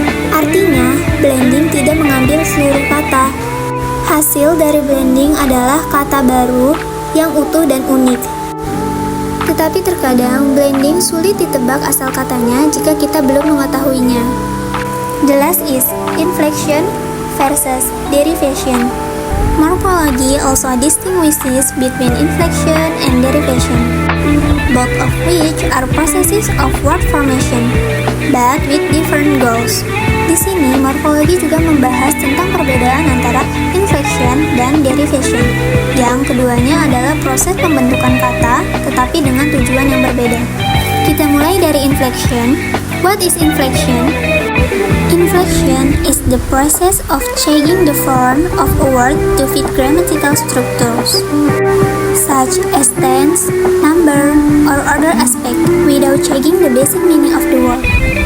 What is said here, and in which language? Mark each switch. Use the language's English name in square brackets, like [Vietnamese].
[Indonesian] Artinya, blending tidak mengambil seluruh kata. Hasil dari blending adalah kata baru yang utuh dan unik. Tetapi terkadang blending sulit ditebak asal katanya jika kita belum mengetahuinya. [English] The last is inflection versus derivation. Morphology also distinguishes between inflection and derivation, both of which are processes of word formation, but with different goals. [Indonesian] Di sini, morfologi juga membahas tentang perbedaan antara inflection dan derivation. Yang keduanya adalah proses pembentukan kata, tetapi dengan tujuan yang berbeda. Kita mulai dari inflection. [English] What is inflection? Inflection is the process of changing the form of a word to fit grammatical structures, such as tense, number, or other aspect, without changing the basic meaning of the word.